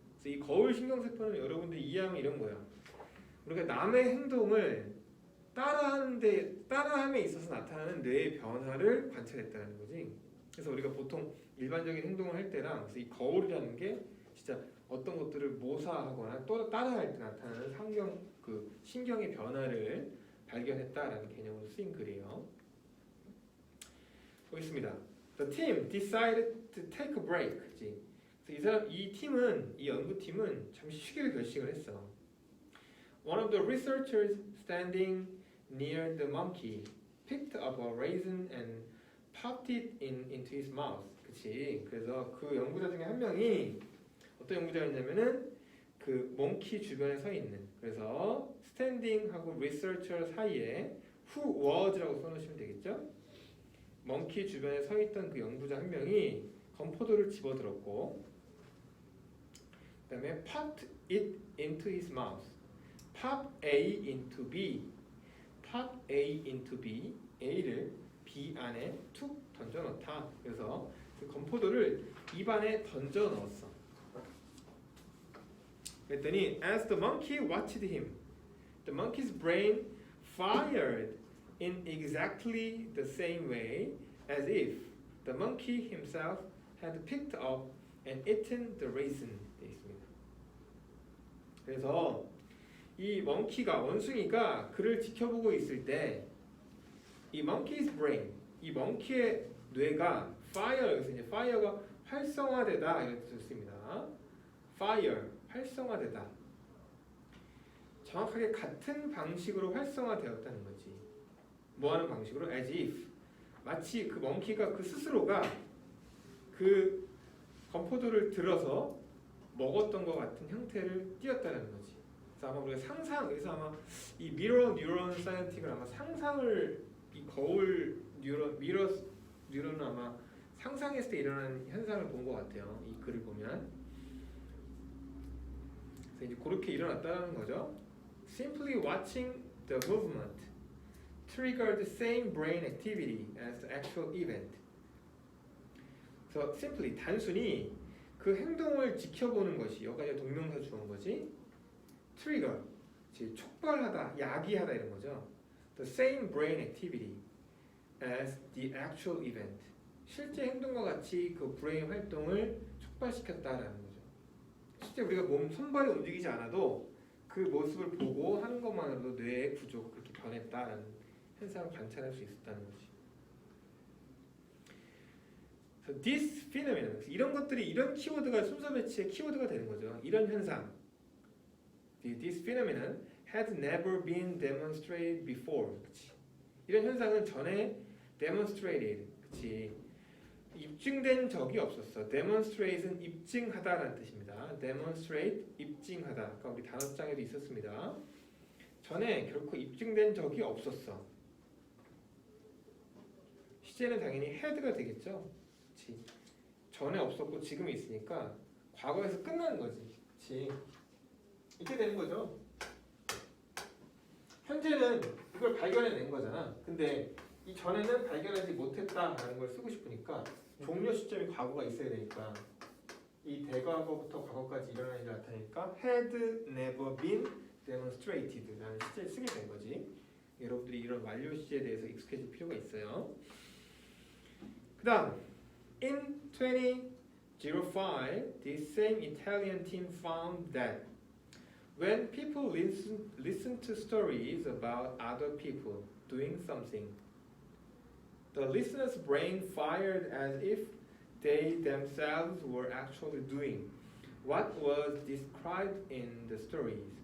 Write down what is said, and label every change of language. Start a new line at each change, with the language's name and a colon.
Korean: 그래서 이 거울 신경 세포는 여러분들이 이해하면 이런 거야. 우리가 남의 행동을 따라함에 있어서 나타나는 뇌의 변화를 관찰했다는 거지. 그래서 우리가 보통 일반적인 행동을 할 때랑 그래서 이 거울이라는 게 진짜 어떤 것들을 모사하거나 또 따라할 때 나타나는 신경의 변화를 발견했다라는 개념으로 쓰인 글이에요. 보겠습니다.
English: The team decided to take a break.
Korean: 그래서 이 연구팀은 잠시 쉬기로 결심을 했어.
English: One of the researchers standing near the monkey picked up a raisin and popped it into his mouth.
Korean: 그치? 그래서 그 연구자 중에 한 명이 어떤 연구자였냐면은 그 몽키 주변에 서 있는 그래서 standing하고 researcher 사이에
English: who was
Korean: 라고 써놓으시면 되겠죠? 몽키 주변에 서 있던 그 연구자 한 명이 건포도를 집어들었고 그다음에
English: popped it into his mouth. pop A into B. pop A into B.
Korean: A를 B 안에 툭 던져 넣다. 그래서 그 건포도를 입 안에 던져 넣었어. 그랬더니
English: as the monkey watched him, the monkey's brain fired in exactly the same way as if the monkey himself had picked up and eaten the raisin.
Korean: 되어 있습니다. 그래서 이 원숭이가 그를 지켜보고 있을 때 이 monkey's brain, 이 멍키의 뇌가 fire, 여기서 이제 fire가 활성화되다 이렇게 썼습니다. fire, 활성화되다. 정확하게 같은 방식으로 활성화되었다는 거지. 뭐하는 방식으로?
English: as if.
Korean: 마치 그 멍키가 그 스스로가 그 건포도를 들어서 먹었던 것 같은 형태를 띄었다는 거지. 그래서 아마 우리가 여기서 아마 이 미러 뉴런 사이언틱을 아마 상상을 이 거울 미러 뉴런은 아마 상상했을 때 일어나는 현상을 본 것 같아요. 이 글을 보면. 그래서 이제 그렇게 일어났다는 거죠.
English: Simply watching the movement triggered the same brain activity as the actual event.
Korean: 그래서 simply 단순히 그 행동을 지켜보는 것이 여기까지 동명사 주어인 거지. trigger, 즉 촉발하다, 야기하다 이런 거죠.
English: The same brain activity as the actual event.
Korean: 실제 행동과 같이 그 브레인 활동을 촉발시켰다라는 거죠. 실제 우리가 손발이 움직이지 않아도 그 모습을 보고 하는 것만으로도 뇌의 구조가 그렇게 변했다라는 현상을 관찰할 수 있었다는 거지.
English: So this phenomenon,
Korean: 이런 것들이 이런 키워드가 순서 배치의 키워드가 되는 거죠. 이런 현상.
English: This phenomenon had never been demonstrated before.
Korean: 그치? 이런 현상은 전에 demonstrated, 그치? 입증된 적이 없었어. demonstrate은 입증하다라는 뜻입니다. demonstrate, 입증하다. 아까 우리 단어장에도 있었습니다. 전에 결코 입증된 적이 없었어. 시제는 당연히 had가 되겠죠. 그치? 전에 없었고 지금 있으니까 과거에서 끝나는 거지. 그치? 이렇게 되는 거죠. 현재는 이걸 발견해낸 거잖아. 근데 이 전에는 발견하지 못했다라는 걸 쓰고 싶으니까 종료 시점이 과거가 있어야 되니까 이 대과거부터 과거까지 일어난 일을 나타내니까
English: had never been demonstrated
Korean: 라는 시제를 쓰게 된 거지. 여러분들이 이런 완료 시제에 대해서 익숙해질 필요가 있어요.
English: 그 다음 in 2005 this same Italian team found that when people listen to stories about other people doing something, the listener's brain fired as if they themselves were actually doing what was described in the stories.